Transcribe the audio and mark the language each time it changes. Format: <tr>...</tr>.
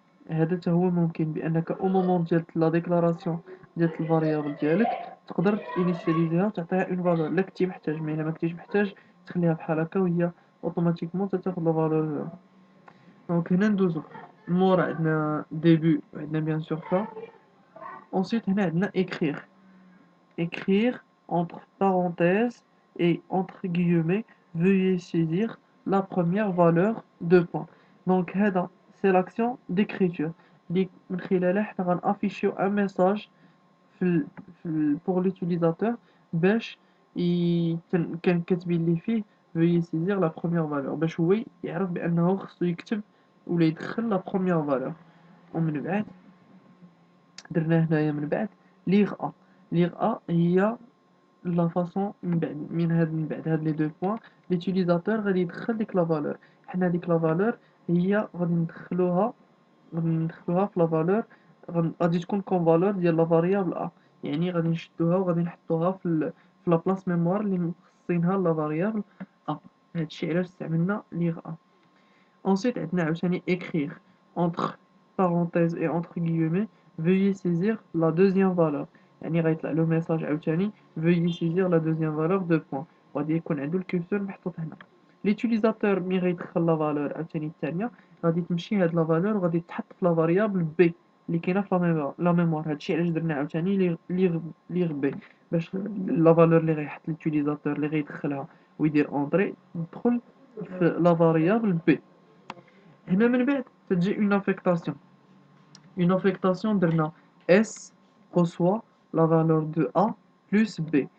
<ar>هذا حتى هو ممكن بانك او مومون ديال لا ديكلاراسيون ديال الفاريابل ديالك تقدر تينيسياليزيها وتعطيها اون فالور لا كنتي محتاج. ما الا ما كنتيش محتاج تخليها بحال هكا وهي اوتوماتيكمون تاخذ لا فالور. دونك هنا ندوزو مورا عندنا ديبي وعندنا بيان سور فا.</ar> <fr>ensuite</fr> <ar>هنا عندنا</ar> <fr>écrire entre parenthèses et entre guillemets veuillez saisir la première valeur de point.</fr> <ar>Donc هذا</ar> <fr>c'est l'action d'écriture</fr> <ar>اللي من خلالها حنا غنافيشيو ان ميساج</ar> <fr>pour l'utilisateur</fr> <ar>باش كان كاتبين ليه فيه</ar> <fr>veuillez saisir la première valeur</fr> <ar>باش هو يعرف بانه خصو يكتب ولا يدخل</ar> <fr>la première valeur.</fr> <ar>ومن بعد درنا هنايا من بعد ليغ ا هي لا فاصون من بعد هاد لي دو بوين ليوتيليزاتور غادي يدخل ديك لا فالور. حنا ديك لا فالور هي غادي ندخلوها في لا فالور غادي تكون كون فالور ديال لا فاريابل ا. يعني غادي نشدوها وغادي نحطوها في لا بلاص ميموار اللي مخصصينها لا فاريابل ا. هادشي علاش استعملنا ليغ ا.</ar> <fr>ensuite</fr> <ar>عندنا عاوتاني</ar> <fr>écrire entre parenthèses et entre guillemets veuillez saisir la deuxième valeur.</fr> <ar>يعني غيطلع له ميساج عاوتاني</ar> <fr>veuillez saisir la deuxième valeur de point</fr> <ar>وغادي يكون عنده الكورسور محطوط هنا. ليوتيليزاتور مي غيدخل لا فالور عاوتاني الثانيه غادي تمشي هاد لا فالور وغادي تحط في لا فاريابل بي اللي كاينه في لا ميموار. هادشي علاش درنا عاوتاني ليغ بي باش لا فالور اللي غيحط ليوتيليزاتور اللي غيدخلها ويدير اونطري تدخل في لا فاريابل بي. هنا من بعد تجي</ar> <fr>une affectation درنا S reçoit la valeur de A plus B.</fr>